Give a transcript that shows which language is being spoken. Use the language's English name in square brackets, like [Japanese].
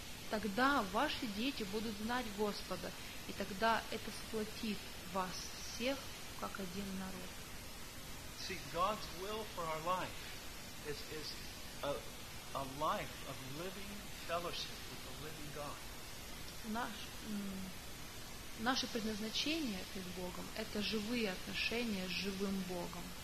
[Russian] Тогда ваши дети будут знать Господа, и тогда это сплотит вас всех, как один народ. [English] See, God's will for our life is a life of living fellowship with the living God. [Russian] Наше предназначение перед Богом – это живые отношения с живым Богом.